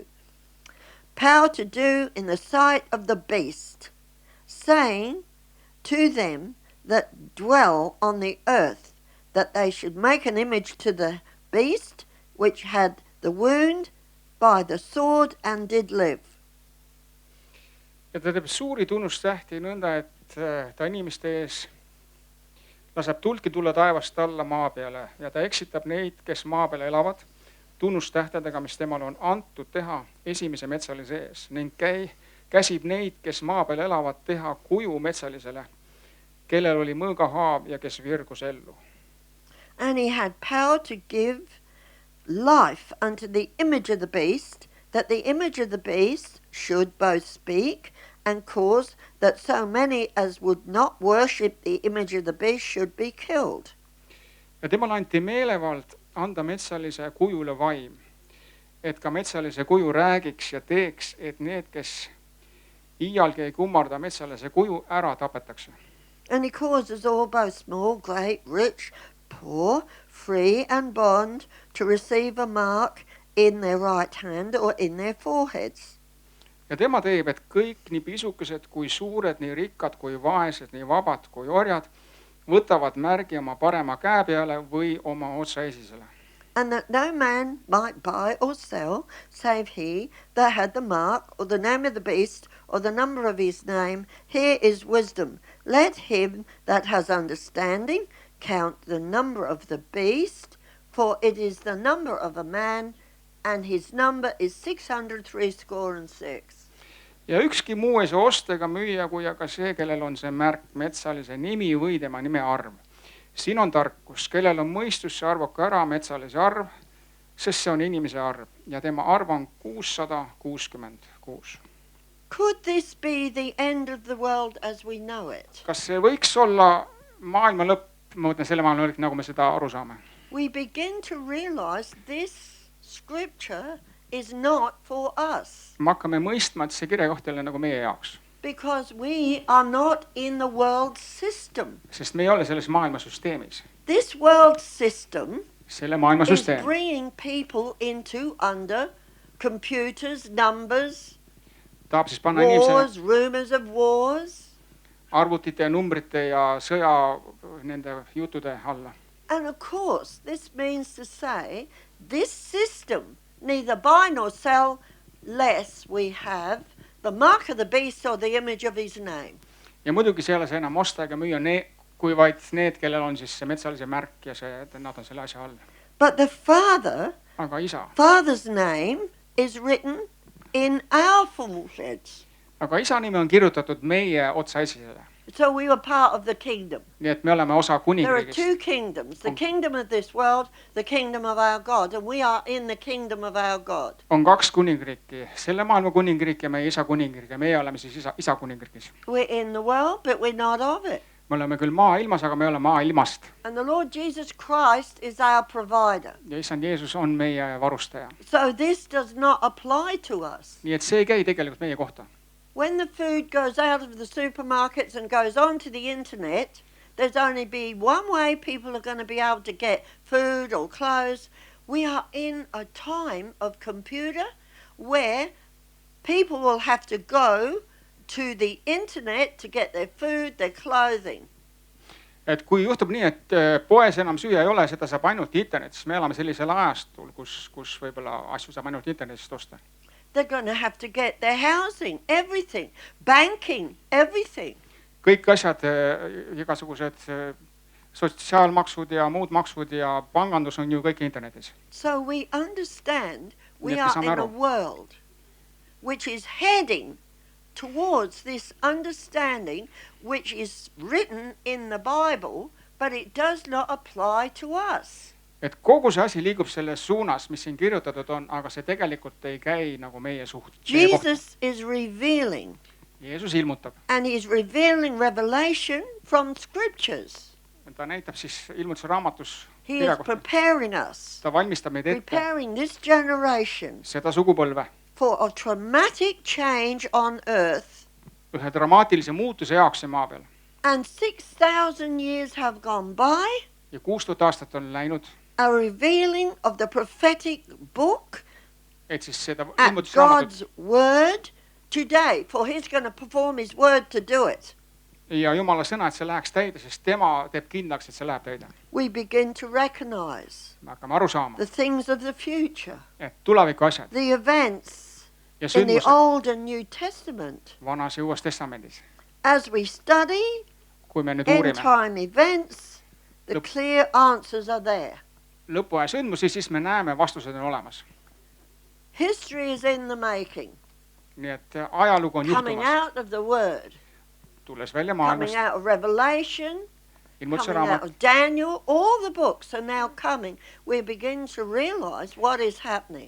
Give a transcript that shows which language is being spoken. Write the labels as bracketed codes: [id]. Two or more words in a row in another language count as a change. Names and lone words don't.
[en] Power to do in the sight of the beast, saying to them that dwell on the earth, that they should make an image to the beast, which had the wound by the sword and did live. [et] Ja ta teeb suuri tunnustähti nõnda, et ta inimeste ees laseb tulki tulla taevast alla maa peale ja ta eksitab neid, kes maa peal elavad, tunnustähtedega, mis temal on antud teha esimese metsalise ees ning käsib neid, kes maa peal elavad, teha kuju metsalisele, kellel oli mõõgahaav ja kes virgus ellu. [en] And he had power to give life unto the image of the beast, that the image of the beast should both speak and cause that so many as would not worship the image of the beast should be killed. [et] Ja temal anti meelevald anda metsalise kujule vaim, et ka metsalise kuju räägiks ja teeks, et need, kes iialgi ei kummarda metsalise kuju, ära tapetakse. [en] And he causes all, both small, great, rich, poor, free and bond, to receive a mark in their right hand or in their foreheads. [et] Ja tema teeb, et kõik nii pisukesed kui suured, nii rikkad kui vaesed, nii vabad kui orjad, võtavad märgi oma parema käe peale või oma otsaesisele. [en] And that no man might buy or sell, save he that had the mark, or the name of the beast, or the number of his name. Here is wisdom. Let him that has understanding count the number of the beast, for it is the number of a man, and his number is 666. [et] Ja ükski muu ei saa osta ega müüa, kui aga see, kellel on see märk, metsalise nimi või tema nime arv. Siin on tarkus, kellel on mõistus, see arvuka ära metsalise arv, sest see on inimese arv ja tema arv on 666. [en] Could this be the end of the world as we know it? [et] Kas see võiks olla maailma lõpp, ma mõtlen selle maailma lõpp, nagu me seda aru saame? [en] We begin to realize this scripture is not for us. [et] Me hakkame mõistma, et see kirjakoht ei ole nagu meie jaoks. [en] Because we are not in the world system. [et] Sest me ei ole selles maailma süsteemis. [en] This world system [et] Selle maailma [en] is [et] süsteem [en] bringing people into under computers, numbers, [et] tahab siis panna inimese [en] wars, rumors of wars. [et] arvutite ja numbrite ja sõja nende jutude alla. [en] And of course, this means to say, this system, neither buy nor sell, less we have the mark of the beast or the image of his name. [et] Ja muidugi see ei ole see enam osta ega müüa, kui vaid need, kellel on siis see metsalise märk ja see, et nad on selle asja all. [en] But the Father, [et] Aga isa, [en] Father's name is written in our foreheads. [et] aga isa nimi on kirjutatud meie otsaesisele. [en] So we were part of the kingdom. [et] Nii et me oleme osa [en] There are [et] kuningriigist. [en] two kingdoms, the kingdom of this world, the kingdom of our God, and we are in the kingdom of our God. [et] On kaks kuningriiki, selle maailma kuningriik ja meie isa kuningriik ja meie oleme siis isa kuningriigis. [en] We're in the world, but we're not of it. [et] Me oleme küll maailmas, aga me oleme maailmast. [en] And the Lord Jesus Christ is our provider. [et] Ja issand Jeesus on meie varustaja. [en] So this does not apply to us. [et] Nii et see ei käi tegelikult meie kohta. [en] When the food goes out of the supermarkets and goes onto the internet, there's only be one way people are going to be able to get food or clothes. We are in a time of computer where people will have to go to the internet to get their food, their clothing. [et] Et kui juhtub nii, et poes enam süüa ei ole, seda saab ainult internetis. Me elame sellisel ajastul, kus võib-olla asju saab ainult internetist osta. [en] They're going to have to get their housing, everything, banking, everything. [et] Kõik asjad, igasugused sotsiaalmaksud ja muud maksud ja pangandus on ju kõik internetis. [en] So we understand we [et] Nii et me [en] are [et] saame [en] in [et] aru. [en] a world which is heading towards this understanding which is written in the Bible, but it does not apply to us. [et] Et kogu see asi liigub selles suunas, mis siin kirjutatud on, aga see tegelikult ei käi nagu meie kohta. [en] Jesus is revealing, [et] Jeesus ilmutab. [en] and he is revealing revelation from scriptures. [et] Ta näitab siis ilmutuse raamatus [en] He is preparing us, [et] ta valmistab meid ette [en] preparing this generation [et] seda sugupõlve [en] for a traumatic change on earth. [et] ühe dramaatilise muutuse jaoks siin maa peal. [en] And 6,000 years have gone by, [et] Ja 6000 aastat on läinud, [en] a revealing of the prophetic book [et] et siis seda [en] at [et] ilmutusraamatut [en] God's word today, for he's going to perform his word to do it. [et] ja Jumala sõna, et see läheks täide, sest tema teeb kindlaks, et see läheb täide. [en] We begin to recognize [et] Me hakkame aru saama, [en] the things of the future, [et] et tuleviku asjad [en] the events [et] ja [en] in the [et] sündmused [en] Old and New Testament. [et] Vanas ja Uues Testamendis. [en] As we study [et] Kui me nüüd [en] end [et] uurime [en] time events, the Look. clear answers are there. [et] lõpuaja sündmusi, siis me näeme, vastused on olemas. [en] History is in the making, [et] Nii et ajalugu on [en] coming [et] juhtumas, [en] out of the word, [et] tulles välja [en] coming [et] maailmast, [en] out of Revelation, [et] ilmutuse [en] coming out [et] raamat, [en] of Daniel. All the books are now coming. We begin to realize what is happening.